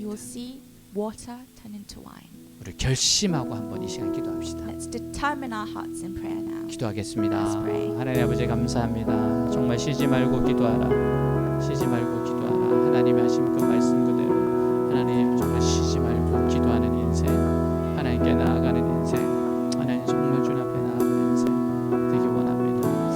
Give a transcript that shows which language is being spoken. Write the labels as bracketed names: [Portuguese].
[English] You will see water turn into wine. [Korean] 우리 결심하고 한번 이 시간 기도합시다. [English] Let's determine our hearts in prayer now. [Korean] 기도하겠습니다. [English] Let's pray. [Korean] 하나님 아버지 감사합니다. 정말 쉬지 말고 기도하라. 쉬지 말고 기도하라. 하나님이 하신 그 말씀 그대로 하나님 정말 쉬지 말고 기도하는 인생, 하나님께 나아가는 인생, 하나님 정말 주님 앞에 나아가는 인생 되기 원합니다.